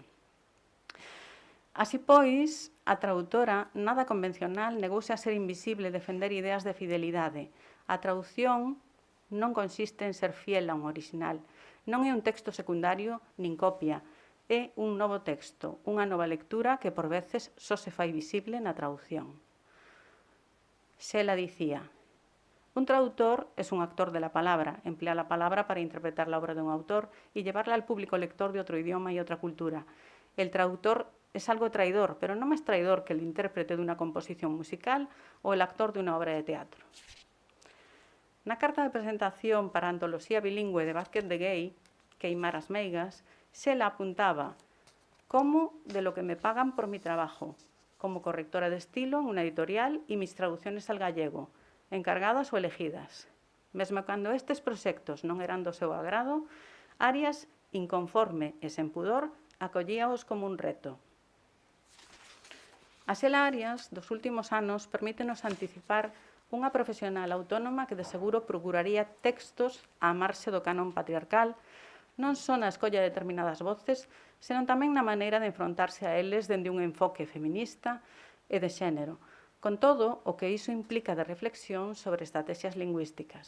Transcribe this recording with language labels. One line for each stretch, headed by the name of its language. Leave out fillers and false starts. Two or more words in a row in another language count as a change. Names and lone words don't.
Galician: Así pois, a tradutora, nada convencional, negouse a ser invisible e defender ideas de fidelidade. A traducción non consiste en ser fiel a un orixinal. Non é un texto secundario nin copia. É un novo texto, unha nova lectura que por veces só se fai visible na traducción. Xela dicía:
Spanish: un traductor es un actor de la palabra, emplea la palabra para interpretar la obra de un autor y llevarla al público lector de otro idioma y otra cultura. El traductor es algo traidor, pero no más traidor que el intérprete de una composición musical o el actor de una obra de teatro.
Galician: Na carta de presentación para a antoloxía bilingüe de Vázquez de Gay, Queimar as meigas, Xela apuntaba:
Spanish: como de lo que me pagan por mi trabajo, como correctora de estilo en una editorial y mis traducciones al gallego, encargadas o elegidas.
Galician: Mesmo cando estes proxectos non eran do seu agrado, Arias, inconforme e sen pudor, acollíaos como un reto. A Xela Arias dos últimos anos permítenos anticipar unha profesional autónoma que de seguro procuraría textos á marxe do canon patriarcal, non só na escolla de determinadas voces, senón tamén na maneira de enfrontarse a eles dende un enfoque feminista e de xénero, con todo o que iso implica de reflexión sobre estrategias lingüísticas.